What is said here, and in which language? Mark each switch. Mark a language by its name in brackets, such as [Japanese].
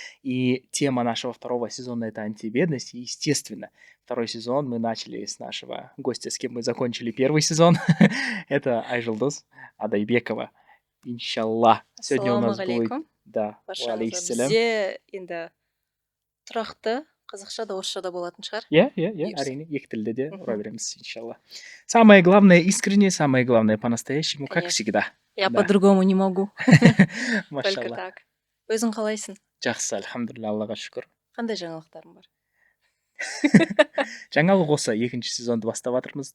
[Russian] И тема нашего второго сезона — это антибедность. И, естественно, второй сезон мы начали с нашего гостя, с кем мы закончили первый сезон. Это Айжулдус Адайбекова. Иншалла. Сегодня у нас будет... Да. [Kazakh] Баршаңызға. Бізде енді тұрақты қазақша да орысша да болатын шығар. Иә, әрине, екі тілде де ұра береміз, иншалла. [Russian] Самое главное искренне, самое главное по-настоящему, как всегда. Я по-другому не могу. Машалла. Только так. [Kazakh] Өзің қалайсың? Жақсы, альхамдулилля, Аллаға шүкір. Қандай жаңалықтарың бар? Жаңалық осы, екінші сезонды бастап жатырмыз.